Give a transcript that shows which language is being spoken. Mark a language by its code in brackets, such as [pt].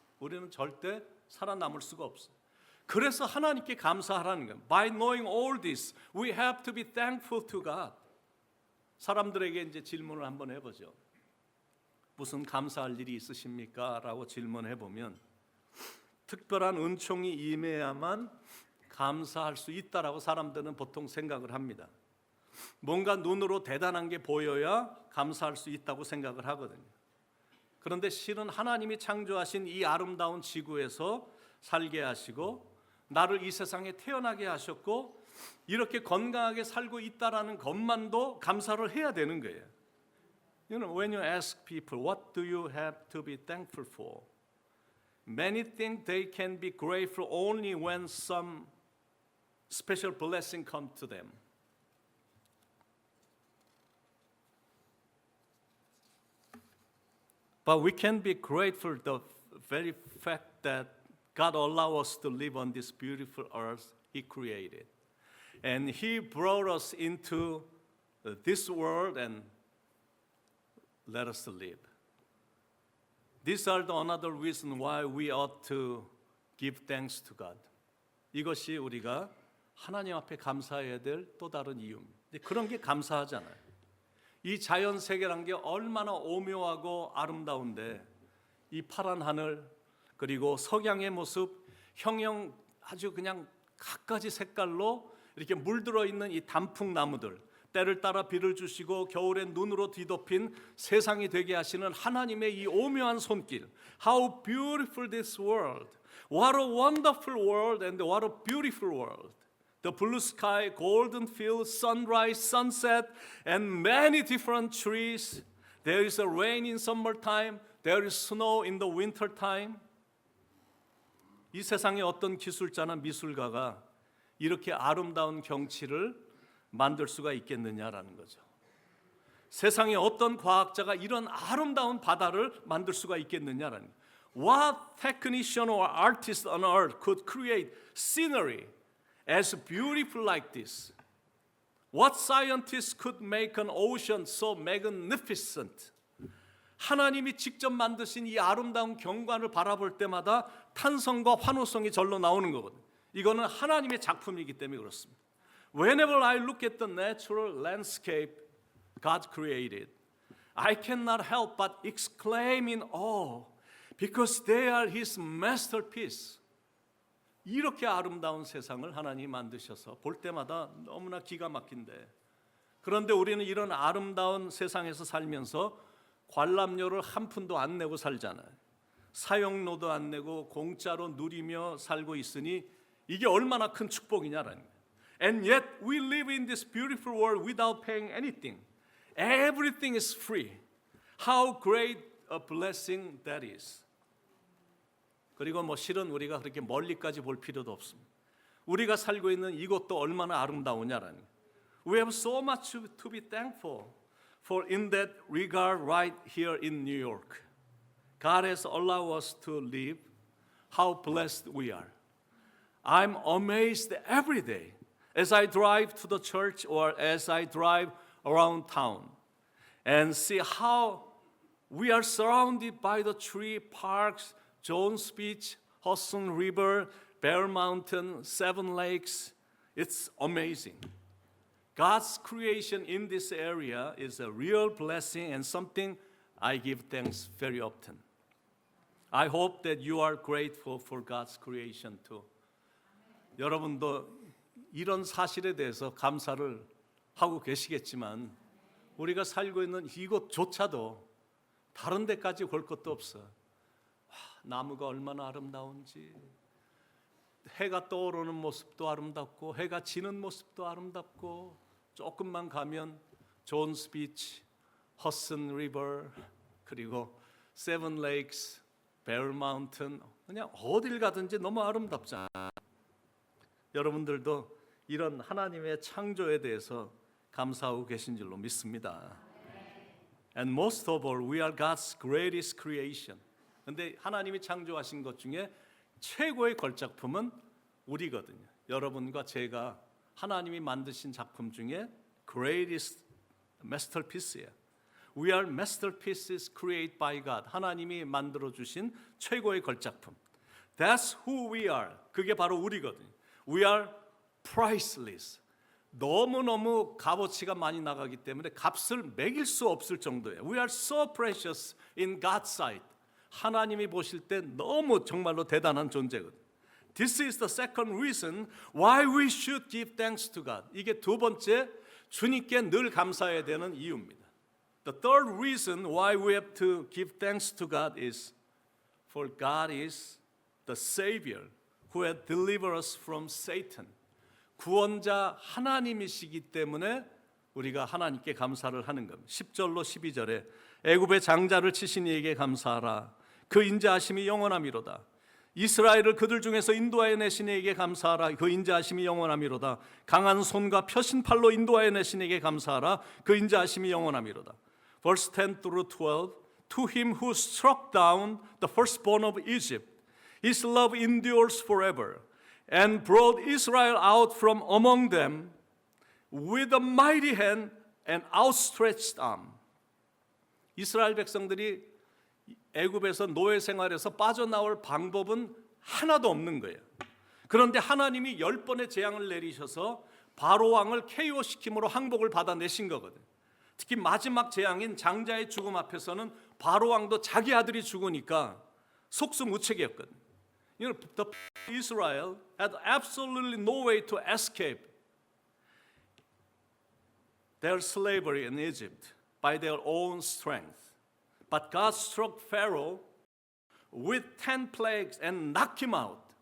[ko] 우리는 절대 살아남을 수가 없어요. 그래서 하나님께 감사하라는 거예요. [en] By knowing all this, we have to be thankful to God. [ko] 사람들에게 이제 질문을 한번 해보죠. 무슨 감사할 일이 있으십니까? 라고 질문해 보면 특별한 은총이 임해야만 감사할 수 있다라고 사람들은 보통 생각을 합니다. 뭔가 눈으로 대단한 게 보여야 감사할 수 있다고 생각을 하거든요. 그런데 실은 하나님이 창조하신 이 아름다운 지구에서 살게 하시고 나를 이 세상에 태어나게 하셨고 이렇게 건강하게 살고 있다라는 것만도 감사를 해야 되는 거예요. [en] You know, when you ask people, what do you have to be thankful for? Many think they can be grateful only when some special blessing comes to them. But we can be grateful the very fact that God allowed us to live on this beautiful earth He created. And He brought us into this world and let us live. These are the another reason why we ought to give thanks to God. [ko] 이것이 우리가 하나님 앞에 감사해야 될 또 다른 이유입니다. 그런 게 감사하잖아요. 이 자연 세계란 게 얼마나 오묘하고 아름다운데 이 파란 하늘 그리고 석양의 모습 형형 아주 그냥 갖가지 색깔로 이렇게 물들어 있는 이 단풍나무들 때를 따라 비를 주시고 겨울엔 눈으로 뒤덮인 세상이 되게 하시는 하나님의 이 오묘한 손길. [en] How beautiful this world. What a wonderful world and what a beautiful world. The blue sky, golden fields, sunrise, sunset, and many different trees. There is a rain in summertime. There is snow in the wintertime. [ko] 이 세상에 어떤 기술자나 미술가가 이렇게 아름다운 경치를 만들 수가 있겠느냐라는 거죠. 세상에 어떤 과학자가 이런 아름다운 바다를 만들 수가 있겠느냐라는 거죠. [en] What technician or artist on earth could create scenery as beautiful like this? What scientist could make an ocean so magnificent? [ko] 하나님이 직접 만드신 이 아름다운 경관을 바라볼 때마다 탄성과 환호성이 절로 나오는 거거든요. 이거는 하나님의 작품이기 때문에 그렇습니다. [en] Whenever I look at the natural landscape God created, I cannot help but exclaim in awe because they are His masterpiece. [ko] 이렇게 아름다운 세상을 하나님이 만드셔서 볼 때마다 너무나 기가 막힌데 그런데 우리는 이런 아름다운 세상에서 살면서 관람료를 한 푼도 안 내고 살잖아요. 사용료도 안 내고 공짜로 누리며 살고 있으니 이게 얼마나 큰 축복이냐라는 거예요. [en] And yet we live in this beautiful world without paying anything. Everything is free. How great a blessing that is. [ko] 그리고 뭐 실은 우리가 그렇게 멀리까지 볼 필요도 없습니다. 우리가 살고 있는 이곳도 얼마나 아름다우냐라는 거예요. [en] We have so much to be thankful for in that regard right here in New York. God has allowed us to live. How blessed we are. I'm amazed every day as I drive to the church or as I drive around town and see how we are surrounded by the tree parks, Jones Beach, Hudson River, Bear Mountain, Seven Lakes. It's amazing. God's creation in this area is a real blessing and something I give thanks very often. I hope that you are grateful for God's creation too. [ko] 여러분도 이런 사실에 대해서 감사를 하고 계시겠지만 우리가 살고 있는 이곳조차도 다른 데까지 볼 것도 없어. 나무가 얼마나 아름다운지, 해가 떠오르는 모습도 아름답고 해가 지는 모습도 아름답고, 조금만 가면 존스 비치, 허슨 리버, 그리고 세븐 레이크스, 베어 마운틴, 그냥 어딜 가든지 너무 아름답잖아요. 여러분들도 이런 하나님의 창조에 대해서 감사하고 계신 줄로 믿습니다. [en] And most of all, we are God's greatest creation. [ko] 근데 하나님이 창조하신 것 중에 최고의 걸작품은 우리거든요. 여러분과 제가 하나님이 만드신 작품 중에 [en] greatest masterpiece [ko] 예요. [en] We are masterpieces created by God. [ko] 하나님이 만들어 주신 최고의 걸작품. [en] That's who we are. [ko] 그게 바로 우리거든요. [en] We are priceless. [ko] 너무너무 값어치가 많이 나가기 때문에 값을 매길 수 없을 정도예요. [en] We are so precious in God's sight. [ko] 하나님이 보실 때 너무 정말로 대단한 존재거든요. [en] This is the second reason why we should give thanks to God. [ko] 이게 두 번째, 주님께 늘 감사해야 되는 이유입니다. [en] The third reason why we have to give thanks to God is for God is the Savior who has delivered us from Satan. [ko] 구원자 하나님이시기 때문에 우리가 하나님께 감사를 하는 겁니다. 10절로 12절에 애굽의 장자를 치신 이에게 감사하라. 그 인자하심이 영원하미로다. 이스라엘을 그들 중에서 인도하여 내신 이에게 감사하라. 그 인자하심이 영원하미로다. 강한 손과 펴신 팔로 인도하여 내신 이에게 감사하라. 그 인자하심이 영원하미로다. [en] Verse 10 through 12. To him who struck down the firstborn of Egypt, his love endures forever, and brought Israel out from among them with a mighty hand and outstretched arm. [ko] 이스라엘 백성들이 애굽에서 노예 생활에서 빠져나올 방법은 하나도 없는 거예요. 그런데 하나님이 10번의 재앙을 내리셔서 바로 왕을 KO시킴으로 항복을 받아내신 거거든요. 특히 마지막 재앙인 장자의 죽음 앞에서는 바로 왕도 자기 아들이 죽으니까 속수무책이었거든요. [en] You know, the Israel had absolutely no way to escape their slavery in Egypt by their own strength. But God struck Pharaoh with 10 plagues and knocked him out.